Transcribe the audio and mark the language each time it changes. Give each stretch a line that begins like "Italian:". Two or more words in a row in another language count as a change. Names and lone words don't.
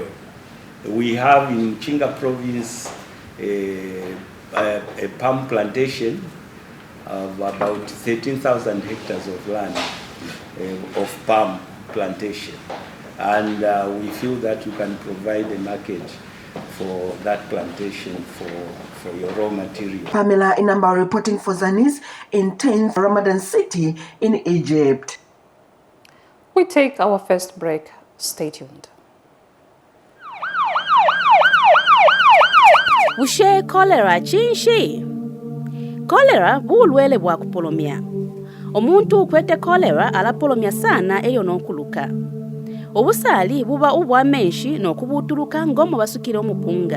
English: We have in Chinga province a palm plantation of about 13,000 hectares of land of palm plantation, and we feel that you can provide a market for that plantation for your raw material. Pamela Inamba reporting for Zanis in 10th Ramadan City in Egypt. We take our first break. Stay tuned.
Bemba: Bushe cholera chinshi. Cholera bulwele bwa kupolomia. Omuntu ukwete cholera alapolomia sana eyo nonkuluka. Obusali buba ubwa menshi nokubutuluka ngomo basukire omupunga.